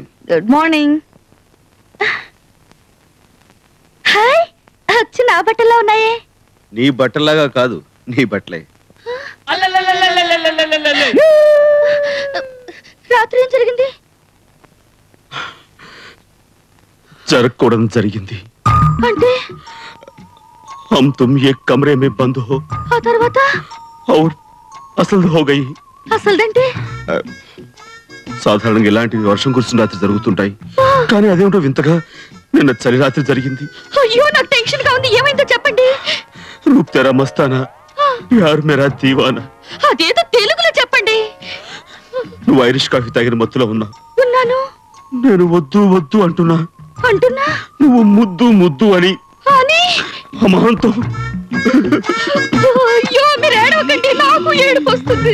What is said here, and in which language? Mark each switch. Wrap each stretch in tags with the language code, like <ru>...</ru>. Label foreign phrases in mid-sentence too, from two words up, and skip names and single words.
<en>good morning.</en> <te>హాయ్, అచ్చు నా బట్టల్లో ఉన్నాయే. నీ బట్టలాగా కాదు, నీ బట్టలే. రాత్రి ఏం జరిగింది? జరగకూడదు జరిగింది. అంటే</te> <hi>हम तुम एक कमरे में बंद हो</hi> <te>ఆ తర్వాత</te> <hi>और అసలు हो गई.</hi> <te>అసలుదంటే సాధారణంగా ఇలాంటివి వర్షం కురిసిన రాత్రి జరుగుతుంటాయి, కానీ అదేమిటో వింతగా నిన్న చలి రాత్రి జరిగింది. అయ్యో నాకు టెన్షన్ గా ఉంది. ఏమైందో చెప్పండి.</te> <hi>रूप तेरा मस्ताना, प्यार मेरा दीवाना.</hi> <te>అదేదో తెలుగులో చెప్పండి. నువ్వు</te> <en>Irish coffee</en> <te>తాగిన మత్తులో ఉన్నావు. ఉన్నాను. నేను వద్దు వద్దు అంటున్నా. నువ్వు ముద్దు ముద్దు అని అమాంతం. అయ్యో మీరు ఏడవకండి, నాకు ఏడుపు వస్తుంది.</te>